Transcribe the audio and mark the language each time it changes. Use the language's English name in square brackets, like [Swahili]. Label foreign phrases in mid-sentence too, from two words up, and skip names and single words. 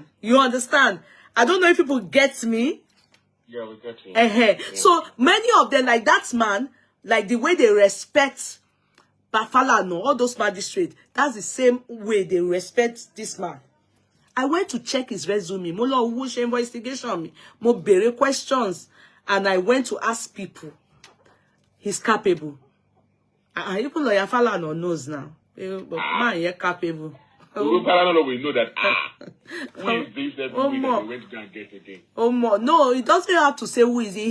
[English] You understand? I don't know if people get me. Yeah, we get you. Yeah. So many of them, like that man, like the way they respect Bafalano, all those magistrates, that's the same way they respect this man. I went to check his resume. [Yoruba] Mo lo wo se investigation me. Mo bere [English] questions, and I went to ask people. He's capable. Even lawyer Falano knows now. But man, you're capable. We know that. Who is this? That we went to get again. No, he doesn't have to say who is he.